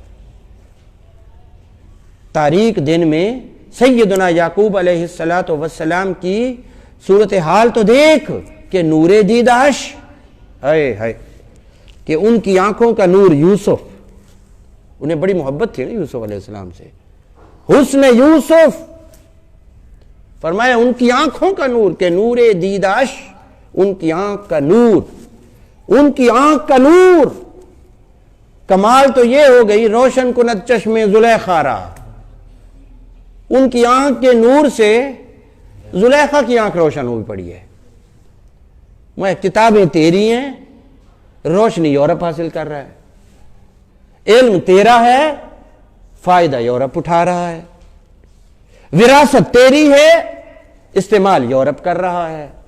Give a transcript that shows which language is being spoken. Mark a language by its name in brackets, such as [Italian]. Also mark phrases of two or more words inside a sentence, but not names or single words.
[Urdu] تاریک دن میں سیدنا یعقوب علیہ السلام کی صورتحال تو دیکھ، کہ [Persian] نور دیداش، [Urdu] کہ ان کی آنکھوں کا نور یوسف، انہیں بڑی محبت تھی نا یوسف علیہ السلام سے، حسن یوسف، فرمایا ان کی آنکھوں کا نور کہ [Persian] نور دیداش، [Urdu] ان کی آنکھ کا نور، ان کی آنکھ کا نور. کمال تو یہ ہو گئی [Persian] روشن کند چشم زلیخا را، [Urdu] ان کی آنکھ کے نور سے زلیخا کی آنکھ روشن ہوئی پڑی ہے. میں کتابیں تیری ہیں، روشنی یورپ حاصل کر رہا ہے، علم تیرا ہے، فائدہ یورپ اٹھا رہا ہے، وراثت تیری ہے، استعمال یورپ کر رہا ہے.